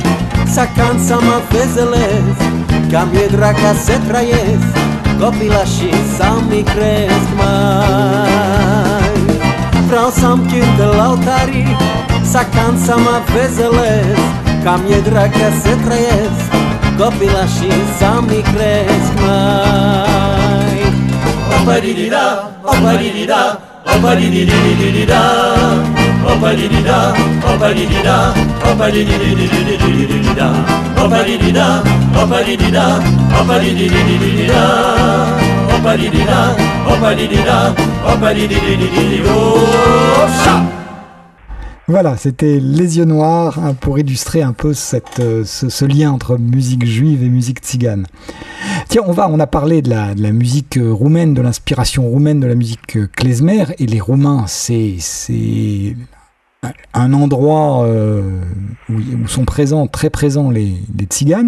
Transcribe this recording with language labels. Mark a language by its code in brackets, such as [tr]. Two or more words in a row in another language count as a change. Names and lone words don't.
[ro] să can să mă vezelesc, că mi-e drag ca să trăiesc, copilașii să-mi cresc mai. Vreau să-mi cânt lautarii, să can să mă vezelesc, că mi-e drag ca să trăiesc, copilașii să-mi cresc mai. Opa-di-di-da, opa-di-di-da, opa-di-di-di-di-di-da, opa-di-di-da, opa-di-di-da, opa-di-di-di-di-di-da, opa-di-di-da, opa-di-di-da, opa-di-di-di-di-da, opa-di-di-da, opa-di-di-da, opa-di-di-di-di-da. [fr] Voilà, c'était Les Yeux Noirs pour illustrer un peu ce lien entre musique juive et musique tzigane. Tiens, on a parlé de la musique roumaine, de l'inspiration roumaine de la musique klezmer, et les Roumains, c'est un endroit où sont très présents les tziganes.